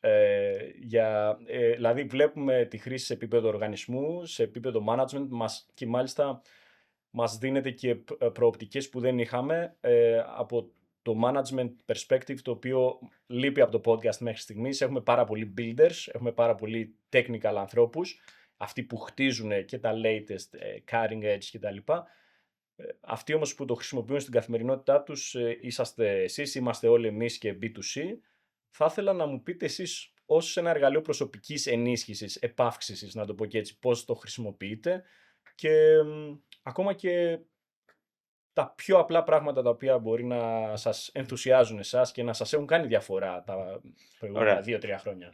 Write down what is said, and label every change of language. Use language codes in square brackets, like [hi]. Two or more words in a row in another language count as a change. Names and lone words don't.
[el] Δηλαδή βλέπουμε τη χρήση σε επίπεδο οργανισμού, σε επίπεδο management και μάλιστα μας δίνεται και προοπτικές που δεν είχαμε από το [en] management perspective, [el] το οποίο λείπει από το podcast μέχρι στιγμής. Έχουμε πάρα πολλοί builders, έχουμε πάρα πολλοί technical ανθρώπους, αυτοί που χτίζουν και τα [en] latest cutting edge [el] κτλ. Αυτοί όμως που το χρησιμοποιούν στην καθημερινότητά τους είσαστε εσείς, είμαστε όλοι εμείς και B2C. Θα ήθελα να μου πείτε εσείς ως ένα εργαλείο προσωπικής ενίσχυσης, επαύξησης, να το πω και έτσι, πώς το χρησιμοποιείτε και ακόμα και τα πιο απλά πράγματα τα οποία μπορεί να σας ενθουσιάζουν εσάς και να σας έχουν κάνει διαφορά τα προηγούμενα 2-3 χρόνια.